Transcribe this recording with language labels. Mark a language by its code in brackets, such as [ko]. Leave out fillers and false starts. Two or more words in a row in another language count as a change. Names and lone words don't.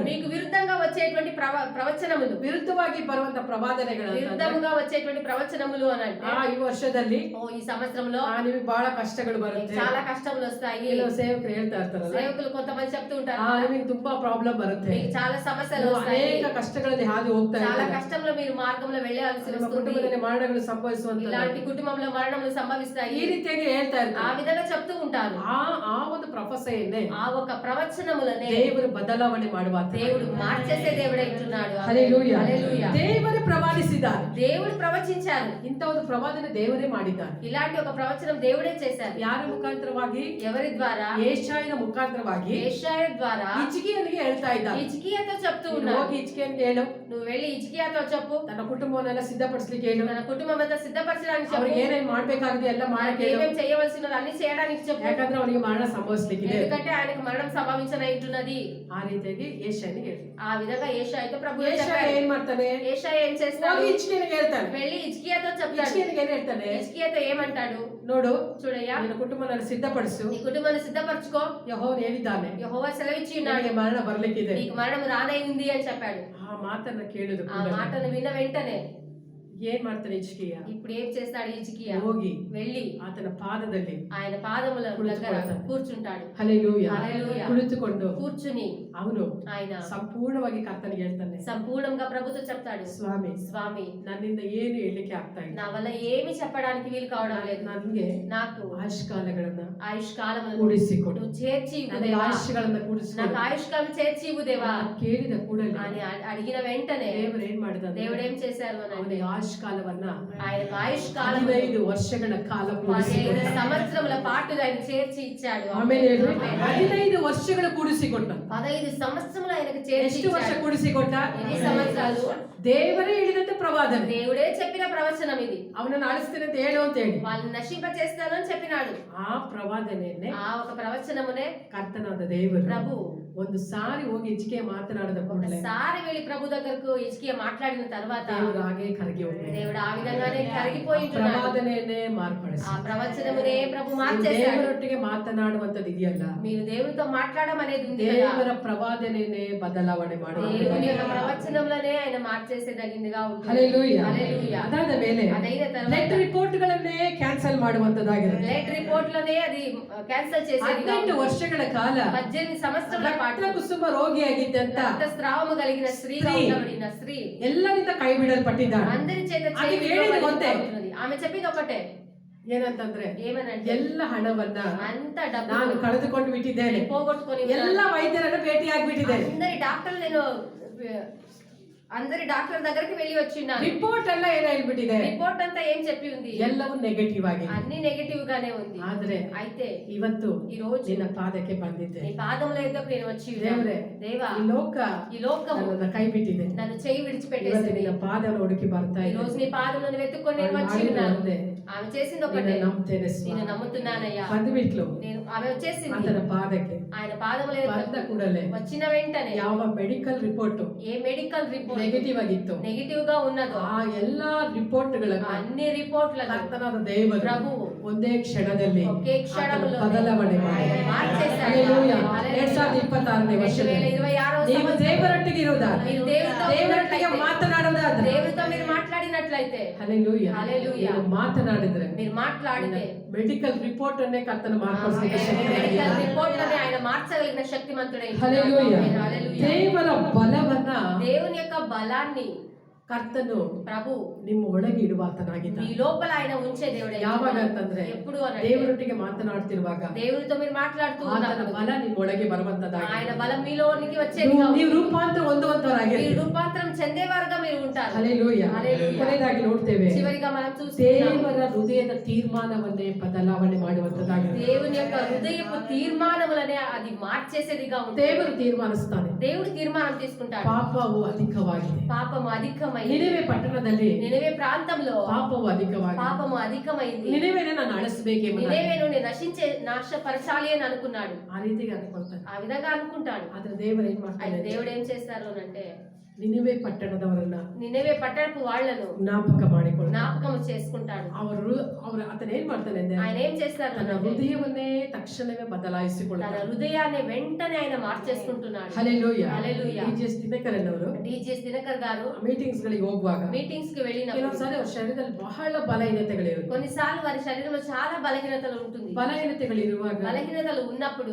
[te] మీకు విరుద్ధంగా వచ్చేటువంటి ప్రవచనములు, [kn] ವಿರುದ್ಧವಾಗಿ ಬರುವಂತ ಪ್ರವಾದನೆಗಳು [te] విరుద్ధముగా వచ్చేటువంటి ప్రవచనములు అని అంటే [kn] ಈ ವರ್ಷದಲ್ಲಿ [te] ఈ సంవత్సరంలో [kn] ನಿಮಗೆ ಬಹಳ ಕಷ್ಟಗಳು ಬರುತ್ತೆ. [te] చాలా కష్టములు వస్తాయి. [kn] ಕೆಲವು ಸೇವಕರು ಹೇಳ್ತಾ ಇರ್ತಾರಲ್ಲ, [te] సేవకులు కొంతమంది చెప్తూ ఉంటారు, [kn] ನಿಮಗೆ ತುಂಬಾ ಪ್ರಾಬ್ಲಮ್ ಬರುತ್ತೆ, [te] మీకు చాలా సమస్యలు [kn] ನೀವು [te] వస్తాయి, [kn] ಅನೇಕ ಕಷ್ಟಗಳಲ್ಲಿ ಹಾದು ಹೋಗ್ತಾ [te] చాలా [kn] ಇರ್ತಾರೆ, [te] కష్టంలో మీరు మార్గంలో వెళ్ళాల్సి [kn] ನಿಮ್ಮ [te] వస్తుంది, [kn] ಕುಟುಂಬದಲ್ಲಿ ಮರಣಗಳು ಸಂಭವಿಸುವಂತ [te] ఇలాంటి కుటుంబంలో మరణములు సంభవిస్తాయి, [kn] ಈ ರೀತಿಯಾಗಿ ಹೇಳ್ತಾ [te] ఆ [kn] ಇರ್ತಾರೆ. [te] విధంగా చెప్తూ ఉంటారు. [kn] ಆ ಒಂದು ಪ್ರೊಫೆಸೆಯನ್ನೇ [te] ఆ ఒక ప్రవచనములనే [kn] ದೇವರು ಬದಲಾವಣೆ ಮಾಡುವ [te] దేవుడు మార్చేసే దేవుడై ఉంటున్నాడు. [kn] ಹಲ್ಲೆಲೂಯಾ. [te] హల్లెలూయా. [kn] ದೇವರೇ ಪ್ರವಾದಿಸಿದ್ದಾರೆ. [te] దేవుడు ప్రవచించారు. [kn] ಇಂಥ ಒಂದು ಪ್ರವಾದನೆ ದೇವರೇ ಮಾಡಿದ್ದಾರೆ. [te] ఇలాంటి ఒక ప్రవచనం దేవుడే చేశారు. [kn] ಯಾರ ಮುಖಾಂತರವಾಗಿ? [te] ఎవరి ద్వారా? [kn] ಯೆಶಾಯನ ಮುಖಾಂತರವಾಗಿ [te] యెషయా ద్వారా [kn] ಹಿಜ್ಕೀಯನಿಗೆ ಹೇಳ್ತಾ ಹೇಳ್ತಾ ಇದ್ದ, [te] ಹಿಜ್ಕೀಯతో చెప్తూ [kn] ನೀನು [te] ఉన్నాడు, [kn] ಹೋಗಿ ಹಿಜ್ಕೀಯನಿಗೆ ಹೇಳು, [te] నువ్వు వెళ్ళి ಹಿಜ್ಕೀಯతో చెప్పు, [kn] ತನ್ನ ಕುಟುಂಬವನ್ನೆಲ್ಲ ಸಿದ್ಧಪಡಿಸ್ಲಿಕ್ಕೆ ಹೇಳು, [te] తన కుటుంబం అంతా సిద్ధపరచడానికి చెప్పు, [kn] ಅವ್ರಿಗೆ ಏನೇನ್ ಮಾಡ್ಬೇಕಾಗಿದೆ ಎಲ್ಲ ಮಾಡಕ್ಕೆ ಹೇಳು, [te] ఏమేం చేయవలసినది అన్ని చేయడానికి చెప్పు, [kn] ಯಾಕಂದ್ರೆ ಅವನಿಗೆ ಮರಣ ಸಂಭವಿಸ್ಲಿಕ್ಕಿದೆ. [te] ఎందుకంటే ఆయనకు మరణం సంభవించనైతున్నది. [kn] ಆ ರೀತಿಯಾಗಿ ಏಷನಿಗೆ ಹೇಳಿ, [te] ఆ విధంగా ఏషాయితో ప్రభు [kn] ಏಷಯ ಏನ್ ಮಾಡ್ತಾನೆ, [te] ఏషాయి ఏం చేస్తాడు, [kn] ಹೋಗಿ ಹಿಜ್ಕೀಯನಿಗೆ ಹೇಳ್ತಾನೆ, [te] వెళ్ళి ಹಿಜ್ಕీయతో చెప్తాడు. [kn] ಹಿಜ್ಕೀಯನಿಗೆ ಏನ್ ಹೇಳ್ತಾನೆ, [te] ಹಿಜ್ಕೀಯతో ఏమంటాడు, [kn] ನೋಡು [te] చూడయ్యా [kn] ನಿನ್ನ ಕುಟುಂಬವನ್ನು ಸಿದ್ಧಪಡಿಸು, [te] నీ కుటుంబాన్ని సిద్ధపరచుకో, [kn] ಯೆಹೋವನು ಹೇಳಿದ್ದಾನೆ [te] యెహోవా సెలవిచ్చి ఉన్నాడు, [kn] ನಿನಗೆ ಮರಣ ಬರ್ಲಿಕ್ಕಿದೆ. [te] నీకు మరణం రానైంది అని చెప్పాడు. [kn] ಆ ಮಾತನ್ನ ಕೇಳಿದ [te] ఆ మాటను విన్న వెంటనే [kn] ಏನ್ ಮಾಡ್ತಾನೆ ಹಿಜ್ಕೀಯ, [te] ఇప్పుడు ఏం చేస్తాడు ಹಿಜ್ಕీయ, [kn] ಹೋಗಿ [te] వెళ్ళి [kn] ಆತನ ಪಾದದಲ್ಲಿ [te] ఆయన పాదముల దగ్గర కూర్చుంటాడు. [kn] ಹಲ್ಲೆಲೂಯಾ [te] హల్లెలూయా. [kn] ಕುಳಿತುಕೊಂಡು [te] కూర్చుని [kn] ಅವನು [te] ఆయన [kn] ಸಂಪೂರ್ಣವಾಗಿ ಕರ್ತನಿಗೆ ಹೇಳ್ತಾನೆ, [te] సంపూర్ణంగా ప్రభుతో చెప్తాడు, [kn] ಸ್ವಾಮಿ [te] స్వామి [kn] ನನ್ನಿಂದ ಏನು ಹೇಳಲಿಕ್ಕೆ ಆಗ್ತಾ ಇಲ್ಲ, [te] నా వల్ల ఏమి చెప్పడానికి వీలు కావడం లేదు, [kn] ನನ್ಗೆ [te] నాకు [kn] ಆಯುಷ್ಕಾಲಗಳನ್ನ [te] ఆయుష్ కాలములను [kn] ಕೂಡಿಸಿಕೊಡು, [te] నువ్వు చేర్చి ఇవ్వు [kn] ನನಗೆ [te] దేవా, [kn] ಆಯುಷ್ಗಳನ್ನ [te] నాకు [kn] ಕೂಡಿಸಿಕೊಡು [te] ఆయుష్ కాలం చేర్చి ఇవ్వు దేవా [kn] ಕೇಳಿದ ಕೂಡಲೇ [te] అని అడిగిన వెంటనే [kn] ದೇವರು ಏನ್ ಮಾಡಿದ, [te] దేవుడు ఏం చేశారు అని అంటే [kn] ಅವನಿಗೆ ಆಯುಷ್ಕಾಲವನ್ನ [te] ఆయనకు ఆయుష్ కాలం [kn] 15 ವರ್ಷಗಳ ಕಾಲ [te] 15 [kn] ಕೂಡಿಸಿಕೊಟ್ಟ. [te] సంవత్సరముల పాటు ఆయన చేర్చి ఇచ్చాడు. [kn] ಆಮೇಲೆ ಹೇಳ್ರಿ, 15 ವರ್ಷಗಳು ಕೂಡಿಸಿಕೊಟ್ಟ. [te] 15 సంవత్సరములు ఆయనకు చేర్చి [kn] ಎಷ್ಟು ವರ್ಷ [te] ఇచ్చాడు. [kn] ಕೂಡಿಸಿಕೊಟ್ಟ, [te] ఎన్ని సంవత్సరాలు? [kn] ದೇವರೇ ಹೇಳಿದಂತೆ ಪ್ರವಾದನೆ, [te] దేవుడే చెప్పిన ప్రవచనం ఇది. [kn] ಅವನನ್ನು ಅಳಿಸ್ತೇನೆ ಅಂತ ಹೇಳು ಅಂತ ಹೇಳಿ [te] వాళ్ళని నశింప చేస్తానని చెప్పినాడు. [kn] ಆ ಪ್ರವಾದನೆಯನ್ನೇ [te] ఆ ఒక ప్రవచనమునే [kn] ಕರ್ತನಾದ ದೇವರು [te] ప్రభు [kn] ಒಂದು ಸಾರಿ ಹೋಗಿ ಹಿಜ್ಕೀಯ ಮಾತನಾಡಿದ ಕೂಡಲೇ [te] ఒకసారి వెళ్ళి ప్రభు దగ్గరకు హిజ్కీయ మాట్లాడిన తర్వాత [kn] ದೇವರು ಹಾಗೆ ಕರಗಿ ಹೋಗ್ತಾನೆ. [te] దేవుడు ఆ విధంగానే కరిగిపోయి ఉంటున్నాడు. [kn] ಪ್ರವಾದನೆಯನ್ನೇ ಮಾರ್ಪಡಿಸಿ [te] ఆ ప్రవచనమునే ప్రభు మార్చేశాడు. [kn] ದೇವರೊಟ್ಟಿಗೆ ಮಾತನಾಡುವಂತದ್ದು ಇದೆಯಲ್ಲ, [te] మీరు దేవునితో మాట్లాడడం అనేది ఉంది కదా, [kn] ದೇವರ ಪ್ರವಾದನೆಯನ್ನೇ ಬದಲಾವಣೆ [te] దేవుని యొక్క [kn] ಮಾಡುವ. [te] ప్రవచనంలోనే ఆయన మార్చేసేదగినదిగా ఉంటుంది. [kn] ಹಲ್ಲೆಲೂಯಾ. [te] హల్లెలూయా. [kn] ಅದಾದ ಮೇಲೆ [te] అదైన [kn] ಬ್ಲಡ್ [te] తర్వాత [kn] ರಿಪೋರ್ಟ್ ಗಳನ್ನೇ ಕ್ಯಾನ್ಸಲ್ ಮಾಡುವಂತದ್ದಾಗಿರುತ್ತೆ. [en] late report [te] లోనే అది క్యాన్సిల్ చేసేదిగా [kn] 18 [te] ఉంటుంది. [kn] ವರ್ಷಗಳ ಕಾಲ [te] 18 సంవత్సరాల పాటు [kn] ರಕ್ತ ಕುಸುಮ ರೋಗಿಯಾಗಿದ್ದಂತ [te] రక్తస్రావము కలిగిన స్త్రీగా స్త్రీ. ఉండబడిన స్త్రీ [kn] ಎಲ್ಲರಿಂದ ಕೈ ಬಿಡಲ್ಪಟ್ಟಿದ್ದಾಳೆ. [te] అందరి చేత అది చేయి [kn] ಹೇಳಿದ [te] విడవబడి [kn] ಒಂದೇ. [te] ఉంటున్నది. ఆమె చెప్పింది ఒకటే, [kn] ಏನಂತಂದ್ರೆ [te] ఏమనంటే [kn] ಎಲ್ಲ ಹಣವನ್ನ [te] అంత డబ్బు [kn] ನಾನು ಕಳೆದುಕೊಂಡು ಬಿಟ್ಟಿದ್ದೇನೆ, [te] పోగొట్టుకొని [kn] ಎಲ್ಲ ವೈದ್ಯರನ್ನು ಭೇಟಿಯಾಗ್ಬಿಟ್ಟಿದ್ದೇನೆ, [te] అందరి డాక్టర్ దగ్గరికి వెళ్ళి వచ్చిన్నాను. [kn] ರಿಪೋರ್ಟ್ ಎಲ್ಲ ಏನ್ ಹೇಳ್ಬಿಟ್ಟಿದೆ, [te] రిపోర్ట్ అంతా ఏం చెప్పి ఉంది, [kn] ಎಲ್ಲವೂ ನೆಗೆಟಿವ್ ಆಗಿದೆ. [te] అన్ని నెగటివ్ గానే ఉంది. [kn] ಆದ್ರೆ [te] అయితే [kn] ಇವತ್ತು [te] ఈ రోజు [kn] ನಿನ್ನ ಪಾದಕ್ಕೆ ಬಂದಿದ್ದೆ. [te] నీ పాదముల యొద్దకు నేను వచ్చి [kn] ದೇವರೇ, [te] దేవా [kn] ಈ ಲೋಕ [te] ఈ లోకము [kn] ನನ್ನನ್ನ ಕೈ ಬಿಟ್ಟಿದೆ, [te] నన్ను చేయి [kn] ಇವತ್ತು [te] విడిచిపెట్టేసింది. [kn] ನಿನ್ನ ಪಾದವನ್ನು ಹುಡುಕಿ ಬರ್ತಾ [te] ఈ [kn] ಇದೆ. [te] రోజు నీ పాదములను వెతుక్కొని నేను వచ్చి [kn] ಮಾಡಿದ್ದು [te] ఉన్నాను. [kn] ಒಂದೇ, [te] ఆమె చేసింది ఒకటే, [kn] ನಿನ್ನ ನಂಬ್ತೇನೆ [te] నేను [kn] ಸ್ವಾಮಿ. [te] నమ్ముతున్నానయ్యా. [kn] ಬಂದ್ಬಿಟ್ಲು [te] నేను ఆమె వచ్చేసింది [kn] ಆತನ ಪಾದಕ್ಕೆ. [te] ఆయన పాదముల [kn] ಬಂದ [te] యొద్దకు [kn] ಕೂಡಲೇ [te] వచ్చిన వెంటనే [kn] ಯಾವ [en] medical report [te] ఏ [en] medical report [kn] ನೆಗೆಟಿವ್ ಆಗಿತ್ತು, [te] నెగటివ్ గా ఉన్నదో [kn] ಆ ಎಲ್ಲಾ ರಿಪೋರ್ಟ್ಗಳನ್ನ [te] అన్ని రిపోర్ట్లను [kn] ಕರ್ತನಾದ ದೇವರು [te] ప్రభువు [kn] ಒಂದೇ ಕ್ಷಣದಲ್ಲಿ [te] ఒకే క్షణంలో [kn] ಆತನು ಬದಲಾವಣೆ ಮಾಡಿ [te] ఆయన మార్చేశాడు. [kn] ಹಲ್ಲೆಲೂಯಾ. [te] హల్లెలూయా. [kn] 2026ನೇ ವರ್ಷದಲ್ಲಿ [te] 2026 [kn] ನೀವು ದೇವರೊಟ್ಟಿಗೆ ಇರುವುದಾದ್ರೆ, [te] మీరు దేవునితో [kn] ದೇವರೊಟ್ಟಿಗೆ [te] ఉన్నట్లయితే, [kn] మాట్లాಡುವುದಾದ್ರೆ, [te] దేవునితో మీరు మాట్లాడినట్లయితే, [kn] ಹಲ್ಲೆಲೂಯಾ, [te] హల్లెలూయా. [kn] ನೀವು ಮಾತನಾಡಿದ್ರೆ [te] మీరు మాట్లాడితే [en] medical report [kn] ಅನ್ನೇ ಕರ್ತನ ಮಾರ್ಪಡಿಸಲಿಕ್ಕೆ ಶಕ್ತಿ [te] మెడికల్ [kn] ಇದೆ. [te] రిపోర్ట్లని ఆయన మార్చగలిగిన శక్తిమంతుడై [kn] ಹಲ್ಲೆಲೂಯಾ. [te] హల్లెలూయా. [kn] ದೇವರ ಬಲವನ್ನ [te] దేవుని యొక్క బలాన్ని [kn] ಕರ್ತನು [te] ప్రభు [kn] ನಿಮ್ಮ ಒಳಗೆ ಇಡುವಾತನಾಗಿದ್ದಾನೆ. [te] మీ లోపల ఆయన ఉంచే దేవుడే. [kn] ಯಾವಾಗ ಅಂತಂದ್ರೆ [te] ఎప్పుడు అనంటే [kn] ದೇವರೊಟ್ಟಿಗೆ ಮಾತನಾಡ್ತಿರುವಾಗ [te] దేవునితో మీరు మాట్లాడుతూ [kn] ಆತನ [te] ఉన్నప్పుడు [kn] ಬಲ ನಿಮ್ಮ ಒಳಗೆ ಬರುವಂತದ್ದಾಗಿದೆ. [te] ఆయన బలం మీలోనికి వచ్చేదిగా [kn] ನೀವು [te] ఉంటుంది. [kn] ರೂಪಾಂತರ [te] మీరు [kn] ಹೊಂದುವಂತವರಾಗಿರ್ತೀರಿ. [te] రూపాంతరం చెందేవారుగా మీరు ఉంటారు. [kn] ಹಲ್ಲೆಲೂಯಾ. [te] హల్లెలూయా. [kn] ಕೊನೆಯದಾಗಿ ನೋಡ್ತೇವೆ, [te] చివరిగా మనం చూస్తున్నాం, [kn] ದೇವರ ಹೃದಯದ ತೀರ್ಮಾನವನ್ನೇ ಬದಲಾವಣೆ ಮಾಡುವಂತದ್ದಾಗಿದೆ. [te] దేవుని యొక్క హృదయపు తీర్మానములనే అది మార్చేసేదిగా ఉంటుంది. [kn] ದೇವರು ತೀರ್ಮಾನಿಸ್ತಾನೆ. [te] దేవుడు తీర్మానం తీసుకుంటాడు. [kn] ಪಾಪವು ಅಧಿಕವಾಗಿದೆ. [te] పాపము అధికమైంది. [kn] ನಿನೆವೆ ಪಟ್ಟಣದಲ್ಲಿ [te] నినెవే ప్రాంతంలో [kn] ಪಾಪವು ಅಧಿಕವಾಗಿದೆ. [te] పాపము అధికమైంది. [kn] ನಿನೆವೆನ ನಾನು ಅಳಿಸಬೇಕೆಂಬ [te] నినెవేను నాశపరచాలి అని అనుకున్నాడు. [kn] ಆ ರೀತಿಗೆ ಅನ್ಕೊಳ್ತಾನೆ. [te] ఆ విధంగా అనుకుంటాడు. [kn] ಆದ್ರೆ ದೇವರು ಏನ್ [te] అయితే [kn] ಮಾಡ್ತಾನೆ, [te] దేవుడు ఏం చేస్తారు అంటే [kn] ನಿನೆವೆ ಪಟ್ಟಣದವರನ್ನ [te] నినెవే పట్టణపు వాళ్ళను [kn] ಜ್ಞಾಪಕ ಮಾಡಿಕೊಳ್ಳ [te] జ్ఞాపకం చేసుకుంటాడు. [kn] ಅವರು ಆತನ ಏನ್ ಮಾಡ್ತಾನೆ ಅಂದ್ರೆ [te] ఆయన ఏం చేస్తారు [kn] ತನ್ನ [te] అంటే [kn] ಹೃದಯವನ್ನೇ ತಕ್ಷಣವೇ [te] తన [kn] ಬದಲಾಯಿಸಿಕೊಳ್ಳುತ್ತಾನೆ. [te] హృదయాన్ని వెంటనే ఆయన మార్చేసుకుంటున్నాడు. [kn] ಹಲ್ಲೆಲೂಯಾ. [te] హల్లెలూయా. [kn] ಡಿಜಿಎಸ್ ದಿನಕರನವರು [te] డిజిఎస్ దినకర్ గారు [kn] ಮೀಟಿಂಗ್ಸ್ ಗಳಿಗೆ ಹೋಗುವಾಗ [te] మీటింగ్స్ కి వెళ్ళినప్పుడు [kn] ಕೆಲವೊಂದ್ಸಾರಿ ಅವ್ರ ಶರೀರದಲ್ಲಿ ಬಹಳ ಬಲಹೀನತೆಗಳಿರುತ್ತೆ. [te] కొన్నిసార్లు వారి శరీరంలో చాలా బలహీనతలు ఉంటుంది. [kn] ಬಲಹೀನತೆಗಳಿರುವಾಗ [te] బలహీనతలు ఉన్నప్పుడు